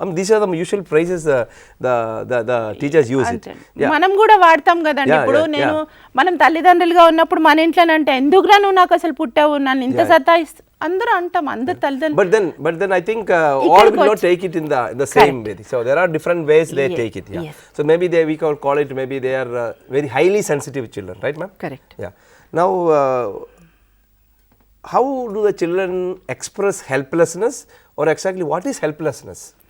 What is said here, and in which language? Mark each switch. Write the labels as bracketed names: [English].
[English] I mean, these are the usual phrases the teachers use it. [Telugu] మనం కూడా వాడతాం కదండి. ఇప్పుడు నేను మనం తల్లిదండ్రులుగా ఉన్నప్పుడు మన ఇంట్లోనంటే ఎందుకురా నువ్వు నాకు అసలు పుట్టావు, నన్ను ఇంత సతాయిస్తూ అందరూ అంటాం, అందరు తల్లిదండ్రులు. [English] But then I think all will not take it in the same way. So there are different ways they take it. Yeah. So maybe we can call it, maybe they are very highly sensitive children, right ma'am? Correct. Yeah. Now how do the children express helplessness, or exactly what is helplessness?